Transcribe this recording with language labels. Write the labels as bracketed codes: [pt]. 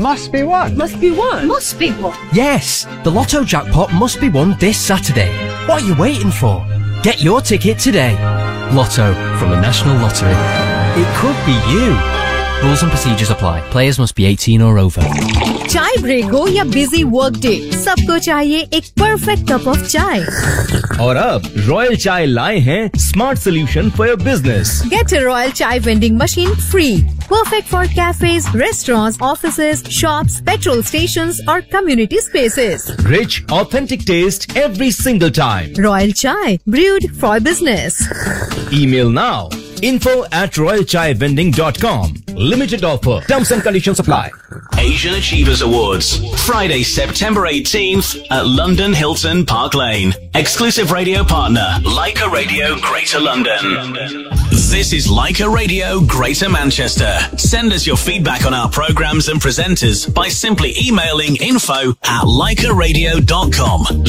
[en] Must be won. Must be won. Must be won. Yes, the Lotto jackpot must be won this Saturday. What are you waiting for? Get your ticket today. Lotto from the National Lottery. It could be you. Rules and procedures apply. Players must be 18 or over. [hi] चाय break हो या [en] busy work day, [hi] सबको चाहिए एक [en] perfect cup of [hi] चाय. और अब royal चाय लाए हैं [en] Smart solution for your business. Get a Royal Chai vending machine free, perfect for cafes, restaurants, offices, shops, petrol stations [hi] और [en] Community spaces. Rich authentic taste every single time. Royal Chai, brewed for business. Email now info@royalchaivending.com. Limited offer. Terms and conditions apply. Asia Achievers Awards, Friday, September 18th at London Hilton Park Lane. Exclusive radio partner, Leica Radio Greater London. This is Leica Radio Greater Manchester. Send us your feedback on our programs and presenters by simply emailing info@leicaradio.com.